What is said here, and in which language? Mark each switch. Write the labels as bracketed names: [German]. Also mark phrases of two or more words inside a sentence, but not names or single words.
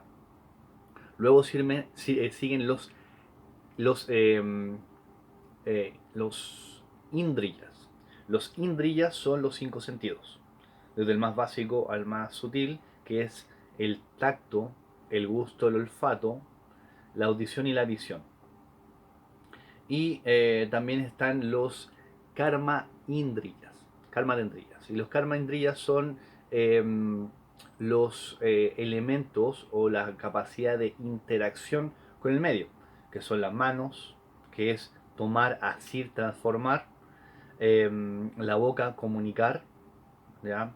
[Spanish] Luego siguen los indriyas. Los indriyas son los 5 sentidos, desde el más básico al más sutil, que es el tacto, el gusto, el olfato, la audición y la visión. Y también están los [Sanskrit] karma indriyas. Karma indriyas. [Spanish] Y los [Sanskrit] karma indriyas [Spanish] son los elementos o la capacidad de interacción con el medio, que son las manos, que es tomar, asir, transformar; la boca, comunicar, ¿ya?